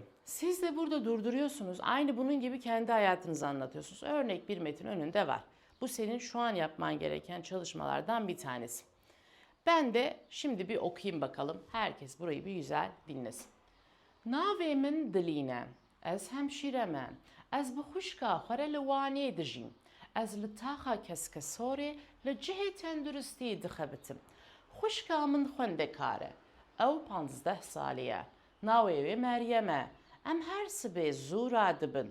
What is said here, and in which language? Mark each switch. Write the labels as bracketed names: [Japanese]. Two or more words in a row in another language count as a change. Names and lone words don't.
[Turkish] Siz de burada durduruyorsunuz. Aynı bunun gibi kendi hayatınızı anlatıyorsunuz. Örnek bir metin önünde var. Bu senin şu an yapman gereken çalışmalardan bir tanesi. Ben de şimdi bir okuyayım bakalım. Herkes burayı bir güzel dinlesin. [Kurdish] Navemin diline, ez hemşireme, ez bi xuşka xwere li wanê dijîm, ez li taxa keskesorê li cihê tenduristiyê dixebitim. Xuşka min xwendekar e, ew 15 salî ye. Navê wê Meryem e. Em her sibê zû radibin.